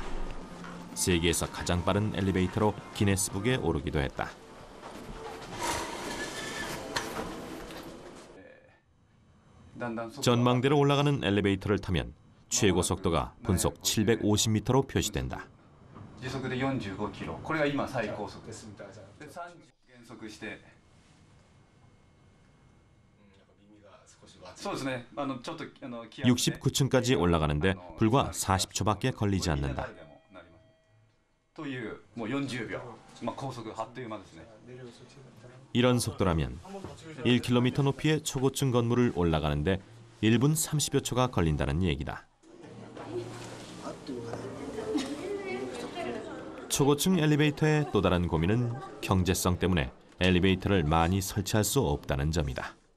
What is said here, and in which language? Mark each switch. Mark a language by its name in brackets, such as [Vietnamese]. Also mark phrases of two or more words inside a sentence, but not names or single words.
[Korean] 세계에서 가장 빠른 엘리베이터로 기네스북에 오르기도 했다. 전망대로 올라가는 엘리베이터를 타면 최고 속도가 분속 750m로 표시된다. [Japanese] 時速で 45km。これが今最高速です。で30減速して。そうですね。ちょっと [Korean] 69층까지 올라가는데 불과 40초밖에 걸리지 않는다. [Japanese] というもう40秒。高速あっという間ですね。 [Korean] 이런 속도라면 1km 높이의 초고층 건물을 올라가는데 1분 30여 초가 걸린다는 얘기다. 초고층 엘리베이터의 또 다른 고민은 경제성 때문에 엘리베이터를 많이 설치할 수 없다는 점이다.